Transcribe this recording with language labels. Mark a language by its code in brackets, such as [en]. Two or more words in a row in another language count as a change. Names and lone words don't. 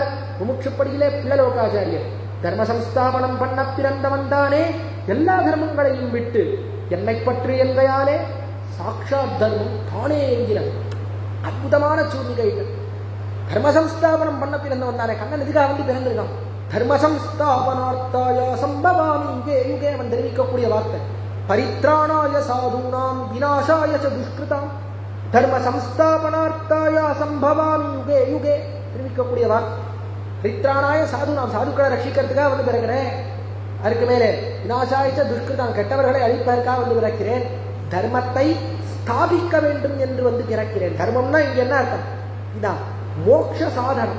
[ta] முமுட்சுப்படியிலே பிள்ளலோகாச்சாரியர் தர்ம சம்ஸ்தாபனம் பண்ண பிறந்தவன் தானே எல்லா தர்மங்களையும் விட்டு என்னை பற்றி என்கையாலே சாட்சாத் தர்மம் தானே என்கிறார். அற்புதமான சூழ்நிலைகள். தர்ம சம்ஸ்தாபனம் பண்ண பிறந்தவன் தானே. கண்ணன் எதுக்காக வந்து பிறந்திருக்கான்? [sa] धर्म संस्थापनार्थाय सम्भवामि युगे युगे [ta] அவன் தெரிவிக்கக்கூடிய வார்த்தை. [sa] परित्राणाय साधूनाम् विनाशाय च दुष्कृताम् धर्म संस्थापनार्थाय सम्भवामि युगे युगे [ta] தெரிவிக்கக்கூடிய வார்த்தை. [sa] परित्राणाय साधूनाम्, [ta] சாதுக்களை ரட்சிக்கிறதுக்காக வந்து பிறக்கிறேன். அதுக்கு மேலே [sa] विनाशाय दुष्कृताम्, [ta] கெட்டவர்களை அழிப்பதற்காக வந்து பிறக்கிறேன். தர்மத்தை ஸ்தாபிக்க வேண்டும் என்று வந்து பிறக்கிறேன். தர்மம்னா இங்க என்ன அர்த்தம்? இதான் மோட்ச சாதனம்.